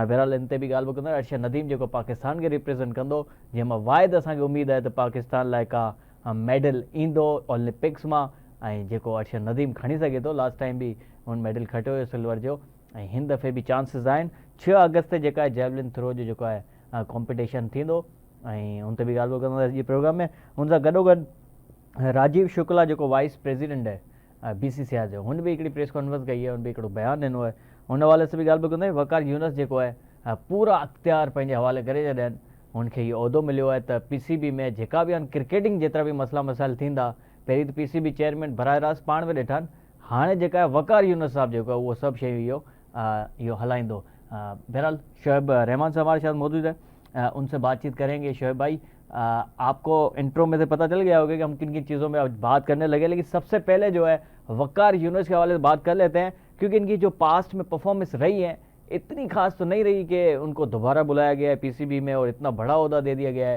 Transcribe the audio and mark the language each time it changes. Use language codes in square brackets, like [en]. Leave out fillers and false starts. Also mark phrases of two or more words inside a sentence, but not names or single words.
[sd] बहरहाल इन ते बि ॻाल्हि ॿोल कंदा। अर्शद नदीम जेको पाकिस्तान खे रिप्रेज़ेंट कंदो, जंहिंमां वाहिद असांखे उमेदु आहे त पाकिस्तान लाइ का मेडल ईंदो ओलंपिक्स मां, ऐं जेको अर्शद नदीम खणी सघे थो। [en] last time [sd] बि हुन मेडल खटियो हुयो सिल्वर जो, ऐं हिन दफ़े बि चांसिस आहिनि। 6 अगस्त ते जेका आहे [en] javelin throw [sd] जो जेको आहे कॉम्पिटिशन थींदो, ऐं हुन ते बि ॻाल्हि ॿोल कंदासीं अॼु प्रोग्राम में। हुन सां गॾोगॾु राजीव शुक्ला जेको [en] vice president [sd] आहे BCCI जो, हुन बि हिकिड़ी [en] press conference [sd] कई आहे, हुन बि हिकिड़ो बयानु ॾिनो आहे। हुन हवाले सां बि ॻाल्हि ॿोल कंदासीं। वकार यूनुस जेको आहे पूरा अख़्तियार पंहिंजे हवाले करे छॾिया आहिनि। हुनखे इहो उहिदो मिलियो आहे त PCB में जेका बि आहिनि क्रिकेटिंग जेतिरा बि मसइला मसाइल थींदा, पहिरीं त PCB चेयरमैन बराह रास्त पाण में ॾिठा आहिनि, हाणे जेका आहे वकार यूनुस साहब जेको आहे उहो सभु शयूं इहो हलाईंदो। [ur] بہرحال شعیب رحمان صاحب ہمارے ساتھ موجود ہے، ان سے بات چیت کریں گے. شعیب بھائی، آپ کو انٹرو میں سے پتا چل گیا ہوگا کہ ہم کن کن چیزوں میں اب بات کرنے لگے، لیکن سب سے پہلے جو ہے وقار یونس کے حوالے سے بات کر لیتے ہیں، کیونکہ ان کی جو پاسٹ میں پرفارمنس رہی ہے اتنی خاص تو نہیں رہی کہ ان کو دوبارہ بلایا گیا ہے PCB میں اور اتنا بڑا عہدہ دے دیا گیا ہے.